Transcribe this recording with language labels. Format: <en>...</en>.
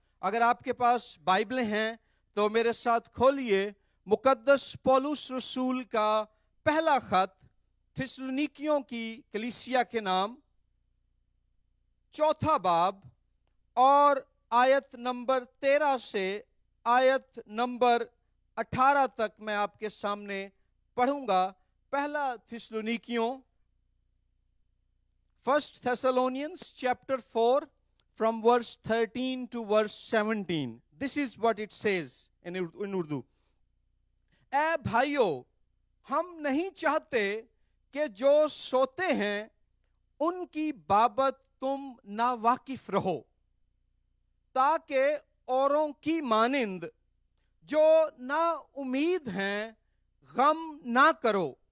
<ur>اگر آپ کے پاس بائبلیں ہیں تو میرے ساتھ کھولیے مقدس پولس رسول کا پہلا خط تھسلونیکیوں کی کلیسیا کے نام، 4 باب اور آیت نمبر 13 سے آیت نمبر 18 تک میں آپ کے سامنے پڑھوں گا. پہلا تھسلونیکیوں</ur> <en>1 Thessalonians chapter 4 from verse 13 to verse 17. This is what it says in Urdu.</en> <ur>اے بھائیو، ہم نہیں چاہتے کہ جو سوتے ہیں ان کی بابت تم ناواقف رہو، تاکہ اوروں کی مانند جو نا امید ہیں غم نہ کرو.</ur>